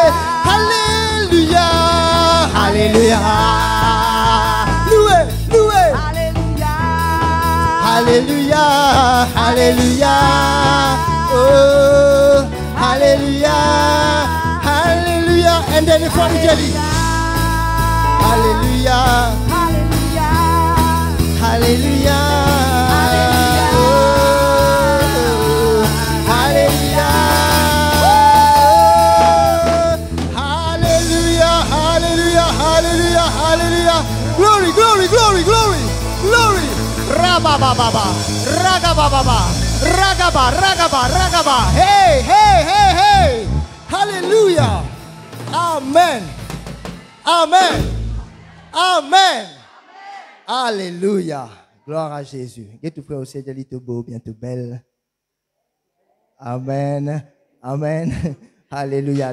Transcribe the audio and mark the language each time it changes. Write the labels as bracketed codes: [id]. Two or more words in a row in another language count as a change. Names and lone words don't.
[fr] Alléluia. Alléluia. Loué, loué. Alléluia. Alléluia. Oh, Alléluia. Alléluia. [en] And then the front jelly. [fr] Alléluia. Alléluia. Oh, Alléluia. Alléluia. Alléluia. Alléluia. Alléluia. [en] Glory, glory, glory, glory, glory. Rabababa. Ragababa. Ragaba, ragaba, ragaba. Hey, hey, hey, hey. Alléluia. [fr] Amen. Amen. Amen. Alléluia. Gloire à Jésus. Et tout frère aussi, bientôt beau, bientôt belle. Amen. Amen. Alléluia.